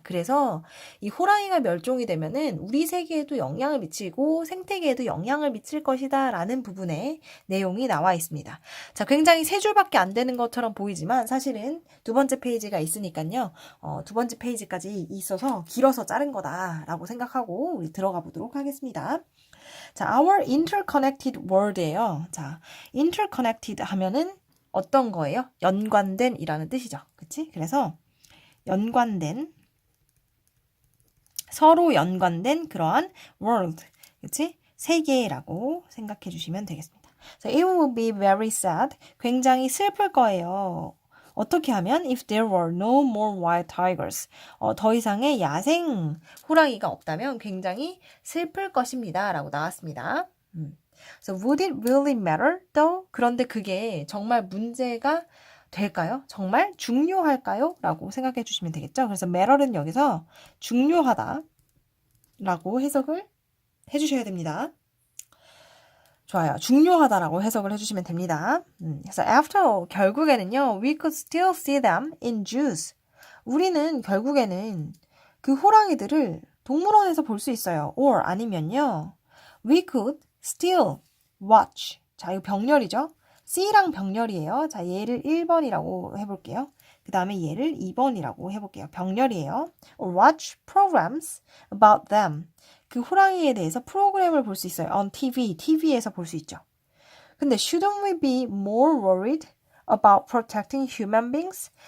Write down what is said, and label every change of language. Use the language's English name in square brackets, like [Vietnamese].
[Korean] 그래서 이 호랑이가 멸종이 되면은 우리 세계에도 영향을 미치고 생태계에도 영향을 미칠 것이다 라는 부분에 내용이 나와 있습니다. 자, 굉장히 세 줄밖에 안 되는 것처럼 보이지만 사실은 두 번째 페이지가 있으니까요. 두 번째 페이지까지 있어서 길어서 자른 거다라고 생각하고 우리 들어가 보도록 하겠습니다. 자, [English] our interconnected world예요. [Korean] 자, interconnected 하면은 어떤 거예요? 연관된 이라는 뜻이죠. 그치? 그래서 연관된 서로 연관된 그러한 world, 그치? 세계라고 생각해 주시면 되겠습니다. [English] So it will be very sad. [Korean] 굉장히 슬플 거예요. 어떻게 하면 [English] if there were no more wild tigers. [Korean] 더 이상의 야생 호랑이가 없다면 굉장히 슬플 것입니다. 라고 나왔습니다. [English] So would it really matter though? [Korean] 그런데 그게 정말 문제가 될까요? 정말 중요할까요? 라고 생각해 주시면 되겠죠. 그래서 matter는 여기서 중요하다 라고 해석을 해주셔야 됩니다. 좋아요. 중요하다라고 해석을 해주시면 됩니다. 그래서 [English] after all, [Korean] 결국에는요, [English] we could still see them in zoos. [Korean] 우리는 결국에는 그 호랑이들을 동물원에서 볼 수 있어요. [English] or [Korean] 아니면요, [English] we could still watch. [Korean] 자, 이거 병렬이죠. C랑 병렬이에요. 자, 얘를 1번이라고 해볼게요. 그 다음에 얘를 2번이라고 해볼게요. 병렬이에요. [English] or watch programs about them. [Korean] 그 호랑이에 대해서 프로그램을 볼 수 있어요. [English] on TV [Korean] 에서 볼 수 있죠. 근데 [English] shouldn't we be more worried about protecting human beings?